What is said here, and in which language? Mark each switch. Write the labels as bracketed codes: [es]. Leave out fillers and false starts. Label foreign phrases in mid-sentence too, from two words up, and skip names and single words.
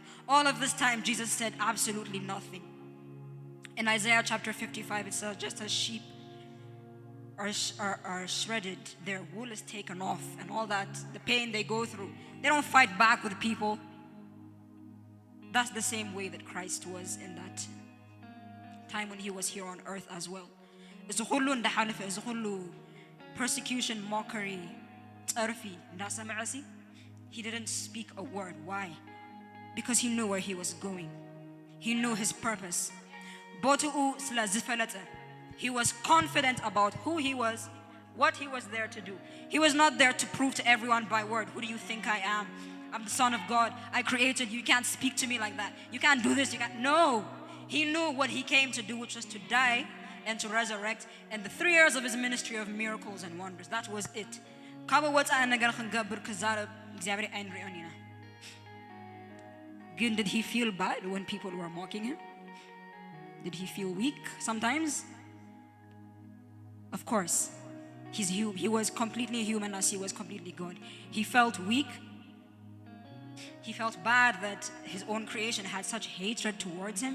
[en] All of this time, Jesus said absolutely nothing. In Isaiah chapter 55, it says, just as sheep are shredded, their wool is taken off, and all that, the pain they go through, they don't fight back with people. That's the same way that Christ was in that time when he was here on earth as well. It's a whole persecution, mockery, [ti] ጸርፊ እንዳሰማዕሲ. [en] He didn't speak a word. Why? Because he knew where he was going. He knew his purpose. [ti] ቦትኡ ስለ ዝፈለጠ, [en] he was confident about who he was, what he was there to do. He was not there to prove to everyone by word, who do you think I am? I'm the Son of God. I created you. You can't speak to me like that. You can't do this. You can't. No. He knew what he came to do, which was to die and to resurrect. And the 3 years of his ministry of miracles and wonders, that was it. [ti] ካብ ወፃእ ነገር ክንገብር ክዛረብ እግዚአብሔር አይንሪኦን ኢና. [en] ግን did he feel bad when people were mocking him? Did he feel weak sometimes? Of course. He was completely human as he was completely God. He felt weak. He felt bad that his own creation had such hatred towards him.